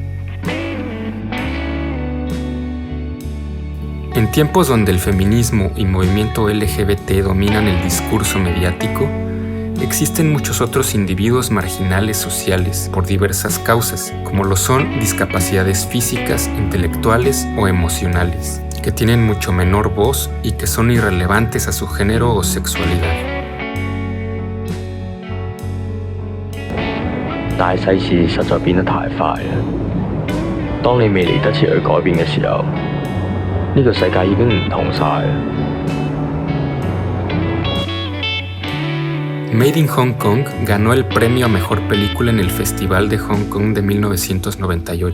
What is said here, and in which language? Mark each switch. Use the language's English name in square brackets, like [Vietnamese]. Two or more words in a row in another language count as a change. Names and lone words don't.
[Spanish] En tiempos donde el feminismo y movimiento LGBT dominan el discurso mediático, existen muchos otros individuos marginales sociales por diversas causas, como lo son discapacidades físicas, intelectuales o emocionales. que tienen mucho menor voz y que son irrelevantes a su género o sexualidad. [Cantonese] 但係世事實在變得太快啦。當你未嚟得切去改變嘅時候，呢個世界已經唔同晒啦。 [Spanish] Made in Hong Kong ganó el premio a Mejor Película en el Festival de Hong Kong de 1998.